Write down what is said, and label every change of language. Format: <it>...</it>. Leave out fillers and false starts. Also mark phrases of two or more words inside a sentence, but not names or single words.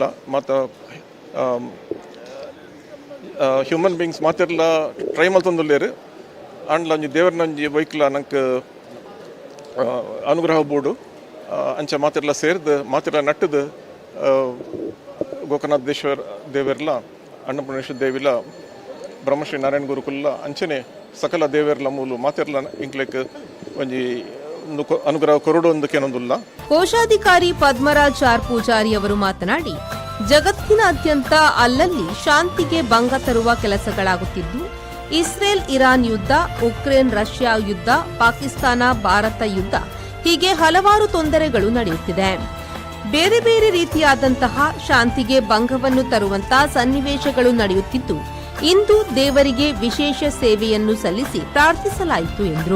<tcy>ಮತ್ತು</tcy> <en>human beings</en> <tcy>ಮಾತೆಲ್ಲ ಟ್ರೈ ಮಲ್ತೊಂದುಲ್ಲೇರು ಅಂಡ್ಲ ಒಂಜಿ ದೇವ್ರನೊಂಜಿ ಬೈಕ್ಲ ನಂಗೆ ಅನುಗ್ರಹ ಬೋಡು ಅಂಚೆ ಮಾತೆಲ್ಲ ಸೇರಿದು ಮಾತೆಲ್ಲ ನಟ್ಟದು ಗೋಕರ್ಣನಾಥೇಶ್ವರ ದೇವರ್ಲ, ಅನ್ನಪೂರ್ಣೇಶ್ವರ ದೇವಿಲ, ಬ್ರಹ್ಮಶ್ರೀ ನಾರಾಯಣ ಗುರುಕುಲ್ಲ ಅಂಚನೆ ಸಕಲ ದೇವರ್ಲ ಮೂಲು ಮಾತೆರ್ಲ ಇಂಕ್ಲೆಕ್ ಒಂಜಿ ಅನುಗ್ರಹ ಕೊರಡೊಂದಕ್ಕೇನೊಂದಿಲ್ಲ.</tcy> <kn>ಕೋಶಾಧಿಕಾರಿ ಪದ್ಮರಾಜ್ ಆರ್ ಪೂಜಾರಿ ಅವರು ಮಾತನಾಡಿ, ಜಗತ್ತಿನಾದ್ಯಂತ ಅಲ್ಲಲ್ಲಿ ಶಾಂತಿಗೆ ಭಂಗ ತರುವ ಕೆಲಸಗಳಾಗುತ್ತಿದ್ದು, ಇಸ್ರೇಲ್ ಇರಾನ್ ಯುದ್ಧ, ಉಕ್ರೇನ್ ರಷ್ಯಾ ಯುದ್ಧ, ಪಾಕಿಸ್ತಾನ ಭಾರತ ಯುದ್ಧ ಹೀಗೆ ಹಲವಾರು ತೊಂದರೆಗಳು ನಡೆಯುತ್ತಿದೆ. ಬೇರೆ ಬೇರೆ ರೀತಿಯಾದಂತಹ ಶಾಂತಿಗೆ ಭಂಗವನ್ನು ತರುವಂತಹ ಸನ್ನಿವೇಶಗಳು ನಡೆಯುತ್ತಿದ್ದು, ಇಂದು ದೇವರಿಗೆ ವಿಶೇಷ ಸೇವೆಯನ್ನು ಸಲ್ಲಿಸಿ ಪ್ರಾರ್ಥಿಸಲಾಯಿತು ಎಂದರು.</kn>